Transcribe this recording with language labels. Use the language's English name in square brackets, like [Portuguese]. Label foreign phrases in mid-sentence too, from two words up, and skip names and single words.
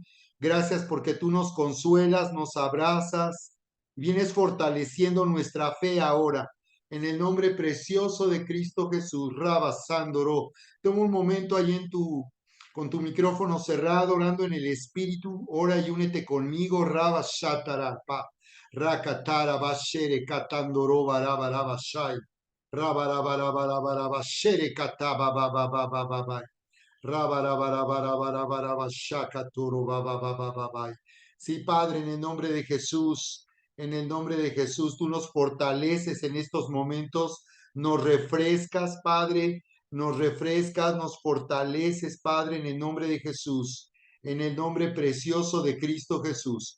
[Spanish] Gracias porque tú nos consuelas, nos abrazas, vienes fortaleciendo nuestra fe ahora. En el nombre precioso de Cristo Jesús, Rabba Sándoro. Toma un momento ahí con tu micrófono cerrado, orando en el Espíritu, ora y únete conmigo, Rabba Shatarapa, Rakatara Bashere Katandoro Barabaraba Shai, Rabarabarabaraba Shere Kataba Baba Baba Baba, Rabarabarabaraba Shakaturu Baba Baba Baba. Sí, Padre, en el nombre de Jesús, en el nombre de Jesús, tú nos fortaleces en estos momentos, nos refrescas, Padre, nos refrescas, nos fortaleces, Padre, en el nombre de Jesús, en el nombre precioso de Cristo Jesús.